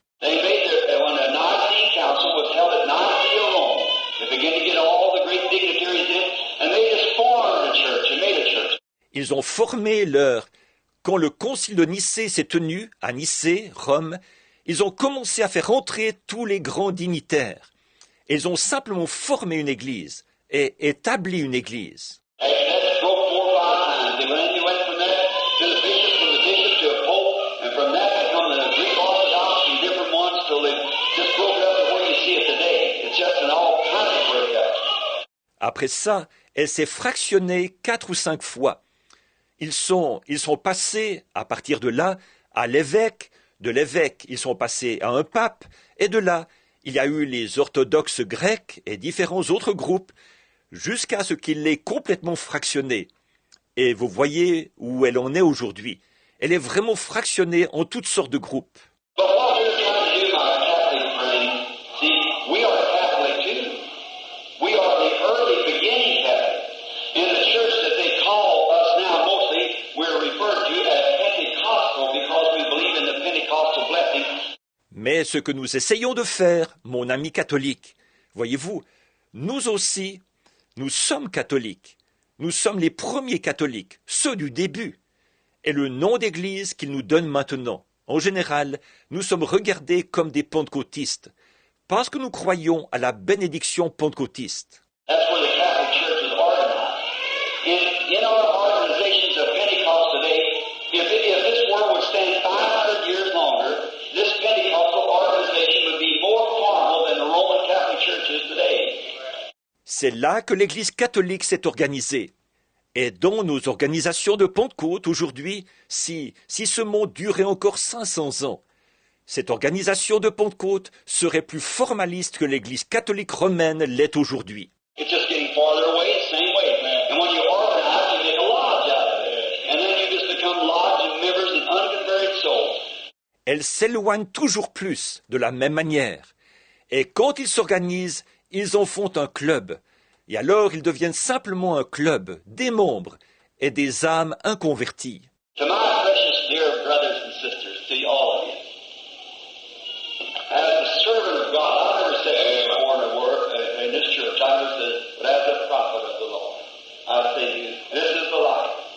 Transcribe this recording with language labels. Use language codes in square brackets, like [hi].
[en] They made when the Nicene Council was held at Nicaea, Rome, they began to get all the great dignitaries in, and they just formed a church and made a church. [fr] Ils ont formé Quand le Concile de Nicée s'est tenu à Nicée, Rome, ils ont commencé à faire entrer tous les grands dignitaires. Ils ont simplement formé une église et établi une église. [en] And that broke 4 or 5 times. They went from that to the bishop, from the bishop to a pope, and from that to come the Greek Orthodox and different ones till they just broke it up to where you see it today. It's just an all kind of breakup. [fr] Après ça, elle s'est fractionnée 4 ou 5 fois. Ils sont passés, à partir de là, à l'évêque. De l'évêque, ils sont passés à un pape. Et de là, il y a eu les orthodoxes grecs et différents autres groupes, jusqu'à ce qu'il l'ait complètement fractionnée. Et vous voyez où elle en est aujourd'hui. Elle est vraiment fractionnée en toutes sortes de groupes. [en] But what we're trying to do, my Catholic friends, see, we are Catholic too. We are the early beginning Catholic. In the church that they call us now, mostly, we're referred to as Pentecostal because we believe in the Pentecostal blessing. [fr] Mais ce que nous essayons de faire, mon ami catholique, voyez-vous, nous aussi, nous sommes catholiques. Nous sommes les premiers catholiques, ceux du début. Et le nom d'église qu'il nous donne maintenant, en général, nous sommes regardés comme des pentecôtistes, parce que nous croyons à la bénédiction pentecôtiste. [en] That's where the Catholic Church is organized. In our organizations of Pentecost today, if this world would stand 500 years longer, this Pentecostal organization would be more formal than the Roman Catholic Church is today. [fr] C'est là que l'Église catholique s'est organisée. Et dans nos organisations de Pentecôte aujourd'hui, si ce monde durait encore 500 ans, cette organisation de Pentecôte serait plus formaliste que l'Église catholique romaine l'est aujourd'hui. [en] It's just getting farther away, the same way. And when you organize, you make a lodge out of it. And then you just become lodge members and unconverted souls. [fr] Elle s'éloigne toujours plus de la même manière. Et quand ils s'organisent, ils en font un club. et alors ils deviennent simplement un club, des membres et des âmes inconverties. [en] To my precious dear brothers and sisters, to all of you, as a servant of God, I've never said this before in a word in this church. I never said, but as a prophet of the Lord, I say to you, this is the life.